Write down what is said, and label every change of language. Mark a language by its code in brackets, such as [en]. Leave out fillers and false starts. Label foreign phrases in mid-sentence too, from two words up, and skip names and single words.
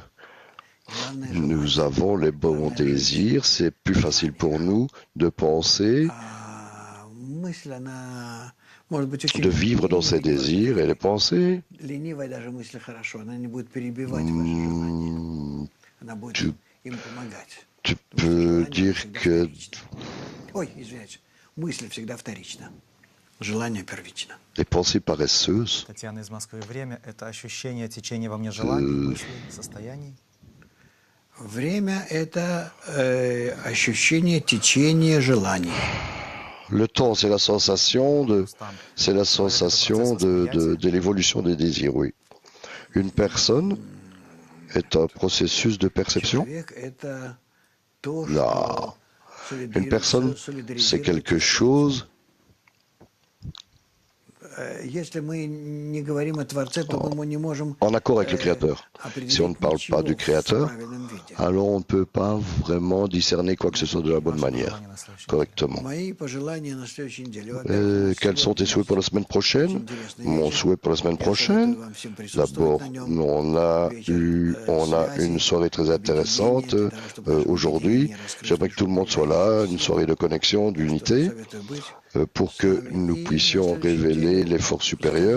[fr] Nous avons les bons désirs, c'est plus facile pour nous de penser, de vivre dans ces désirs, et les pensées. Tu peux dire que les pensées paresseuses, [ru] Татьяна из Москвы. Время — это ощущение, течение во мне желаний, мыслей, состояний. Время — это ощущение течения желаний. [fr] Le temps, c'est la sensation de l'évolution des désirs, oui. Une personne est un processus de perception. [ru] Человек — это то, [fr] Non. [ru] что [fr] Une personne, c'est quelque chose. [ru] Если мы не говорим о Творце, то мы не можем [fr] En accord avec le Créateur. Si on ne parle pas du Créateur, alors on ne peut pas vraiment discerner quoi que ce soit de la bonne manière, correctement. [ru] Мои пожелания на следующей неделе. Во-первых, [fr] Quels sont tes souhaits pour la semaine prochaine? Mon souhait pour la semaine prochaine, d'abord, on a une soirée très intéressante aujourd'hui. J'aimerais que tout le monde soit là, une soirée de connexion, d'unité, pour que nous puissions révéler les forces supérieures.